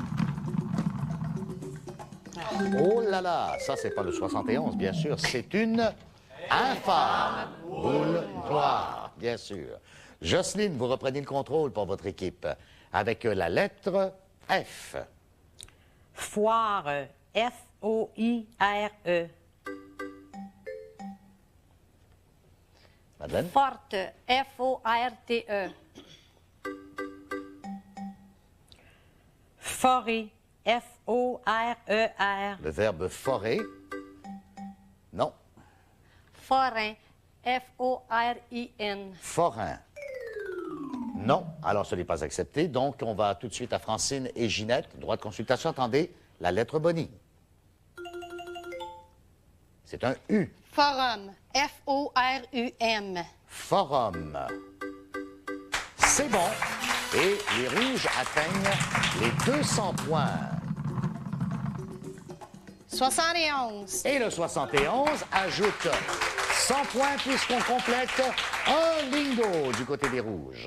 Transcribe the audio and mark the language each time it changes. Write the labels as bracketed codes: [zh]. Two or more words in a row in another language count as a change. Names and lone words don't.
[fr] Oh là là, ça, c'est pas le 71, bien sûr. C'est une infâme boule noire, bien sûr. Jocelyne, vous reprenez le contrôle pour votre équipe avec la lettre F. Foire. F-O-I-R-E. Madeleine? Forte. F-O-R-T-E. Forêt. F-O-R-E-R. Le verbe forer? Non. Forain. F-O-R-I-N. Forain? Non. Alors, ce n'est pas accepté. Donc, on va tout de suite à Francine et Ginette. Droit de consultation. Attendez, la lettre bonnie. C'est un U. Forum. F-O-R-U-M. Forum. C'est bon. Et les rouges atteignent les 200 points. 71. Et le 71 ajoute 100 points puisqu'on complète un lingot du côté des rouges.